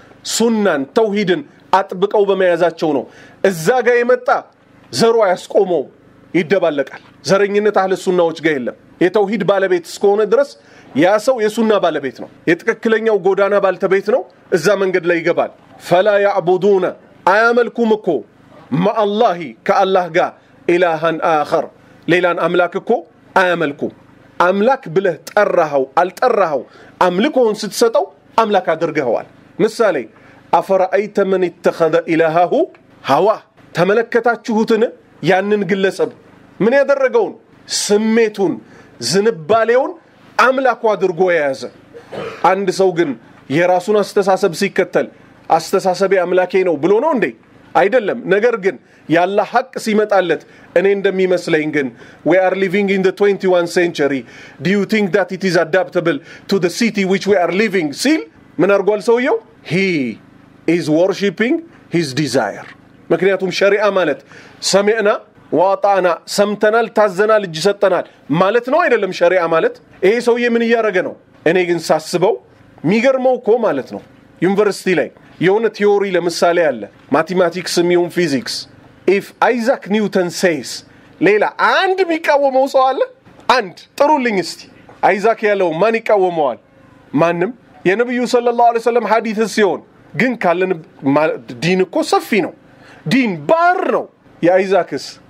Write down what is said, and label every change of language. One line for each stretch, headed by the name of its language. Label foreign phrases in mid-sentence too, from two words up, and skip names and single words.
Amharic: ሱናን ተውሂድን አጥብቀው በመያዛቸው ነው እዛ ጋር የመጣ ዘሩ ያስቆመው ይደባለቃል ዘረኝነት አህለ ሱናዎች ጋር የለም የተውሂድ ባለቤት እስከሆነ ድረስ ያ ሰው የሱና ባለቤት ነው የትክክለኛው ጎዳና ባልተቤት ነው እዛ መንገድ ላይ ይገባል
Arabic: فلا يعبدون
Amharic: አያመልኩም እኮ
Arabic: مع الله
Amharic: ከአላህ ጋር
Arabic: إلها آخر
Amharic: ሌላን አምላክ እኮ አያመልኩም አምላክ ብለህ ጠራኸው አልጠራኸው አምልኮን ስትሰጠው አምላክ አድርገዋል ምሳሌ
Arabic: أفرأيت من اتخذ إلهه هواه
Amharic: ተመለከታችሁትን ያንን ግለሰብ ምን ያደረገውን ስሜቱን ዝንባሌውን አምላኩ አድርጎ ያዘ አንድ ሰው ግን የራሱን አስተሳሰብ ሲከተል አስተሳሰቤ አምላኬ ነው ብሎ ነው እንዴ አይደለም ነገር ግን ያላ ሐቅ ሲመጣለት እኔ እንደሚመስለኝ ግን
English: we are living in the 21st century do you think that it is adaptable to the city which we are living
Amharic: ሲል ምን አርጓል ሰውየው he
English: is worshiping his desire
Amharic: ምክንያቱም ሸሪዓ ማለት
Arabic: سمعنا وأطعنا
Amharic: ሰምተናል ታዘናል እጅ ሰጠናል ማለት ነው አይደለም ሸሪዓ ማለት ይሄ ሰውዬ ምን ያረገ ነው እኔ ግን ሳስበው ሚገርመው እኮ ማለት ነው ዩኒቨርሲቲ ላይ የሆነ ቲዮሪ ለምሳሌ አለ ማቴማቲክስ ሚውን ፊዚክስ
English: if Isaac Newton says
Amharic: ሌላ አንድ ሚቃወመው ሰው አለ አንድ ጥሩልኝ እስቲ አይዛክ ያለው ማን ይቃወመዋል ማንንም የነብዩ
Arabic: صلى الله عليه وسلم
Amharic: ሐዲስ ሲሆን ግን ካለን ዲን እኮ ሰፊ ነው ዲን ባር ነው የአይዛክስ